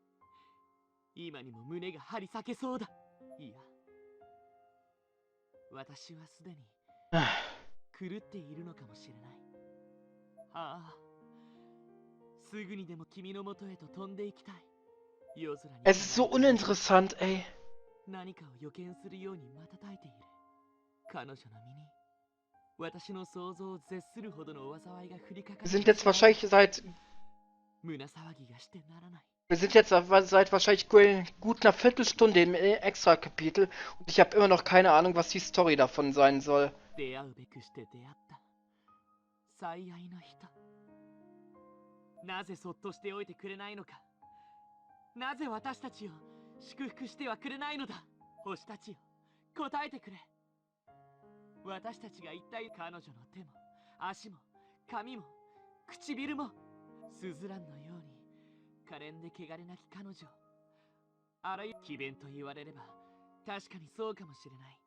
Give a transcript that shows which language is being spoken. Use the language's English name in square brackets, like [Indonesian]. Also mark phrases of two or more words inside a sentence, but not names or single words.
[Japanese] 今にも胸が張り裂けそうだ。いや、私はすでに狂っているのかもしれない。ああ、すぐにでも君のもとへと飛んでいきたい。夜空に [German] Es ist so uninteressant, ey. [Japanese] 何かを予見するように瞬いている。彼女の身に私の想像を絶するほどの災いが降りかか [German] Wir [Japanese] る。 [German] sind jetzt wahrscheinlich seit [Japanese] 胸騒ぎがしてならない。 [German] Wir sind jetzt seit wahrscheinlich gut einer Viertelstunde im Extra-Kapitel und ich habe immer noch keine Ahnung, was die Story davon sein soll. [Japanese] 出会うべくして出会った最愛の人。なぜそっとしておいてくれないのか。なぜ私たちを祝福してはくれないのだ。星たちよ、答えてくれ。私たちが一体、彼女の手も足も髪も唇もスズランのように可憐で汚れなき彼女、あらゆる詭弁と言われれば確かにそうかもしれない。